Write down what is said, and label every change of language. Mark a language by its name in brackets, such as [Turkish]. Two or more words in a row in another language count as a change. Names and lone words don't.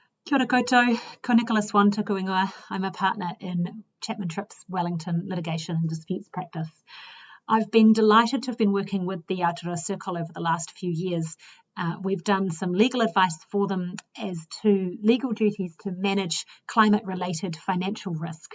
[Māori] Kia ora koutou, ko Nicholas Swan tuku ingoa. [English] I'm a partner in Chapman Tripp's Wellington litigation and disputes practice. I've been delighted to have been working with the Aotearoa Circle over the last few years. We've done some legal advice for them as to legal duties to manage climate-related financial risk.